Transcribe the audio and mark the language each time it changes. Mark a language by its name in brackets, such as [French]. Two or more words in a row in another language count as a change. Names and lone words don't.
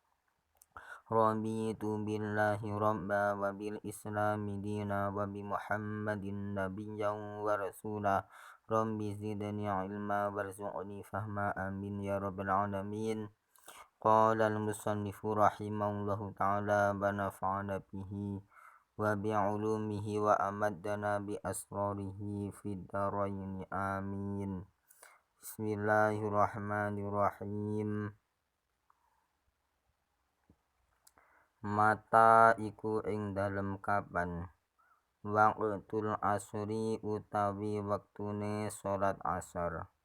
[Arabic] رضيت بالله ربا وبالإسلام دينا وبمحمد نبيا ورسولا. رب زدني علما وارزقني فهما آمين يا رب العالمين. قال المصنف رحمه الله تعالى ونفعنا به وبعلومه وأمدنا بأسراره في الدارين آمين. [Javanese] Bismillahirrahmanirrahim. Mata iku ing dalem kapan. [Arabic] وقت العصر [Javanese] utawi wektune salat asar.